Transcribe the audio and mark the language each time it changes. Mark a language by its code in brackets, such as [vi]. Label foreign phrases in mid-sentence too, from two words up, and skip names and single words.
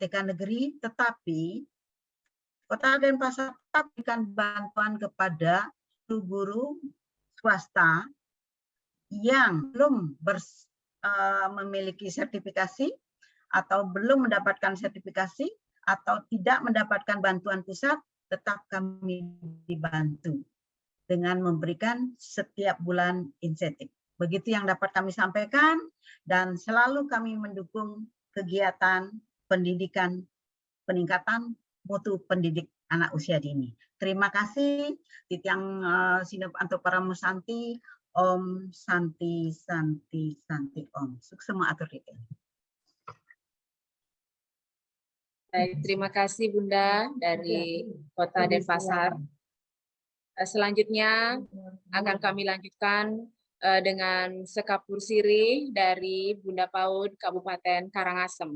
[id] TK negeri, tetapi Kota Denpasar tetap memberikan bantuan kepada guru swasta yang belum memiliki sertifikasi atau belum mendapatkan sertifikasi atau tidak mendapatkan bantuan pusat, tetap kami dibantu dengan memberikan setiap bulan insentif. Begitu yang dapat kami sampaikan dan selalu kami mendukung kegiatan pendidikan, peningkatan mutu pendidik anak usia dini. Terima kasih, [ban] Titiang Sinep Anto Paramusanti, [sa] Om Santi Santi Santi Om. [ban] Suksema atur detail. [id] Baik, terima kasih Bunda dari Kota Denpasar. Selanjutnya akan kami lanjutkan dengan Sekapur Siri dari Bunda PAUD Kabupaten Karangasem.